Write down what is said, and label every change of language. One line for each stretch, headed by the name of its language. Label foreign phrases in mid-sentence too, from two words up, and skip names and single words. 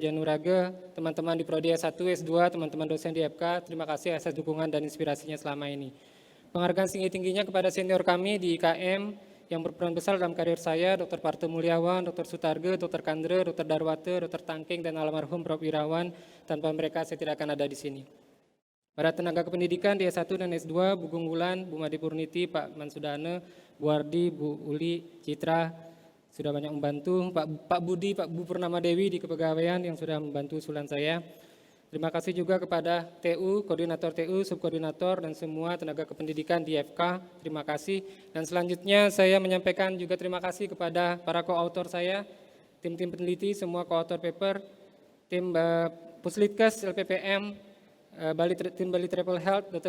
Indonesian: Januraga, teman-teman di Prodi S1, S2, teman-teman dosen di FK, terima kasih atas dukungan dan inspirasinya selama ini. Penghargaan tinggi-tingginya kepada senior kami di IKM yang berperan besar dalam karir saya, Dr. Parto Mulyawan, Dr. Sutarge, Dr. Kandre, Dr. Darwate, Dr. Tangking, dan almarhum Prof. Wirawan. Tanpa mereka saya tidak akan ada di sini. Para tenaga kependidikan di S1 dan S2, Bu Gunggulan, Bu Madi Purniti, Pak Mansudane, Bu Ardi, Bu Uli, Citra, sudah banyak membantu. Pak Budi, Pak Bu Purnama Dewi di kepegawaian yang sudah membantu usulan saya. Terima kasih juga kepada TU, koordinator TU, subkoordinator, dan semua tenaga kependidikan di FK. Terima kasih. Dan selanjutnya saya menyampaikan juga terima kasih kepada para co-author saya, tim-tim peneliti, semua
English: co-author paper,
Indonesian: tim Puslitkes, LPPM, tim Bali Travel Health, Dr.